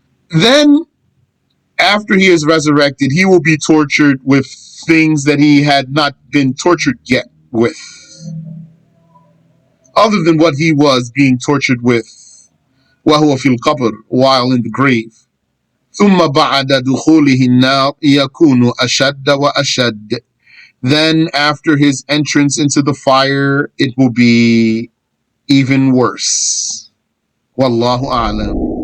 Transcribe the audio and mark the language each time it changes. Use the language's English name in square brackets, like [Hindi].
[English] Then after he is resurrected, he will be tortured with things that he had not been tortured yet with, other than what he was being tortured with, [Arabic] وهو في القبر, [English] while in the grave. [Arabic] ثم بعد دخوله النار يكون أشد وأشد. [English] Then after his entrance into the fire, it will be even worse. Wallahu a'lam.